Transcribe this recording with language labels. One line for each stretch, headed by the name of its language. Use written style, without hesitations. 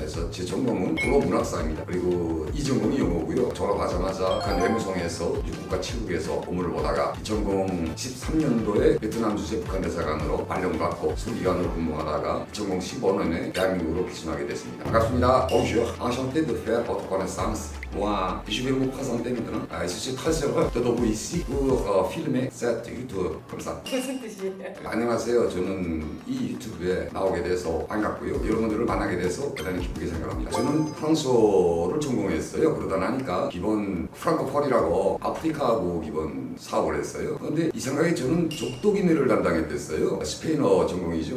Korean: 그래서 제 전공은 국어문학사입니다. 그리고 이 전공이 영어고요. 졸업하자마자 북한 외무성에서 육국과 칠국에서 업무를 보다가 2013년도에 베트남 주재 북한 대사관으로 발령받고 수기관으로 근무하다가 2015년에 대한민국으로 귀순하게 됐습니다. 반갑습니다.
French: Bonjour, enchanté de faire votre connaissance. Moi, je vais vous présenter maintenant. Je suis très heureux de vous ici pour filmer cette YouTube comme ça.
Korean: 무슨 뜻이에요? 안녕하세요. 저는 이 유튜브에 나오게 돼서 반갑고요. 여러분들을 만나게 돼서 대단히 기쁘게 생각합니다. 저는 프랑스어를 전공했어요. 그러다 나니까 기본 프랑코폰이라고 아프리카하고 기본 사업을 했어요. 그런데 이상하게 저는 족독인회를 담당했댔어요. 스페인어 전공이죠.